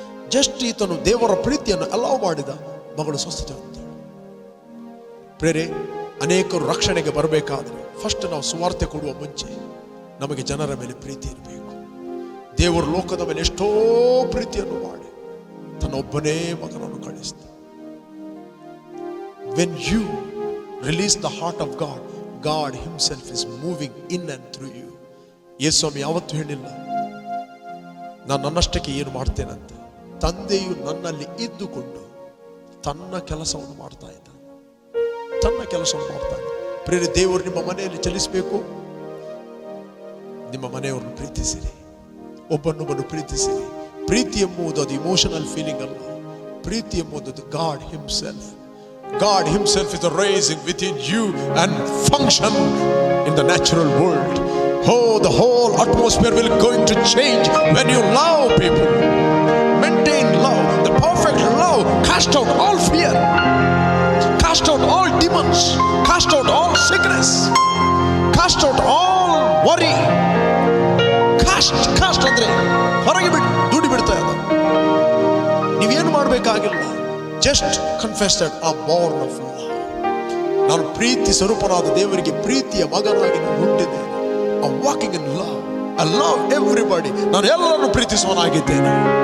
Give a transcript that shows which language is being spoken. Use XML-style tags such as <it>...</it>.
<kn>Just ಈತನು ದೇವರ ಪ್ರೀತಿಯನ್ನು ಅಲೌ ಮಾಡಿದ, ಮಗಳು ಸ್ವಸ್ಥತೆ ಹೊಂದಿದಳು. ಪ್ರೇರೆ, ಅನೇಕರು ರಕ್ಷಣೆಗೆ ಬರಬೇಕಾದ್ರೆ ಫಸ್ಟ್ ನಾವು ಸುವಾರ್ತೆ ಕೊಡುವ ಮುಂಚೆ ನಮಗೆ ಜನರ ಮೇಲೆ ಪ್ರೀತಿ ಇರಬೇಕು. ದೇವರು ಲೋಕದ ಮೇಲೆ ಎಷ್ಟೋ ಪ್ರೀತಿಯನ್ನು ಮಾಡಿ ತನ್ನ ಒಬ್ಬನೇ ಮಗನನ್ನು ಕಳಿಸಿದ.</kn> <en>When you release the heart of God, God himself is moving in and through you.</en> <kn>ಯೇಸುಸ್ವಾಮಿ ಯಾವತ್ತೂ ಹೇಳಿಲ್ಲ ನಾನು ನನ್ನಷ್ಟಕ್ಕೆ ಏನು ಮಾಡ್ತೇನಂತ. ತಂದೆಯು ನನ್ನಲ್ಲಿ ಇದ್ದುಕೊಂಡು ತನ್ನ ಕೆಲಸವನ್ನು ಮಾಡ್ತಾ ಇದ್ದಾನೆ, ತನ್ನ ಕೆಲಸವನ್ನು ಮಾಡ್ತಾನೆ. ಪ್ರಿಯ ದೇವರು ನಿಮ್ಮ ಮನೆಯಲ್ಲಿ ಚಲಿಸಬೇಕು, ನಿಮ್ಮ ಮನೆಯವರನ್ನು ಪ್ರೀತಿಸಿರಿ. ಒಬ್ಬನೊಬ್ಬನು ಪ್ರೀತಿಸಿರಿ. ಪ್ರೀತಿ ಎಂಬುದು ಅದು ಇಮೋಷನಲ್ ಫೀಲಿಂಗ್ ಅಲ್ಲ. ಪ್ರೀತಿ ಎಂಬುದು</kn> <en>God himself. God himself is rising within you and function in the natural world. Oh, the whole atmosphere will going to change when you love people. Maintain love. The perfect love cast out all fear, cast out all demons, cast out all sickness, cast out all worry.</en> <kn>Cast ಅಂದ್ರೆ ಹೊರಗೆ ದುಡಿ ಬಿಡ್ತಾ ಇದೆ. ನೀವೇನು ಮಾಡಬೇಕಾಗಿಲ್ಲ.</kn> <en>Just confess that I am born of love.</en> <kn>ನಾನು ಪ್ರೀತಿ ಸ್ವರೂಪನಾದ ದೇವರಿಗೆ ಪ್ರೀತಿಯ ಮಗನಾಗಿ ನಾನು ಹುಟ್ಟಿದ್ದೇನೆ.</kn> <en>I am walking in love. I love everybody.</en> <kn>ನಾನು ಎಲ್ಲರನ್ನು ಪ್ರೀತಿಸುವನಾಗಿದ್ದೇನೆ.</kn>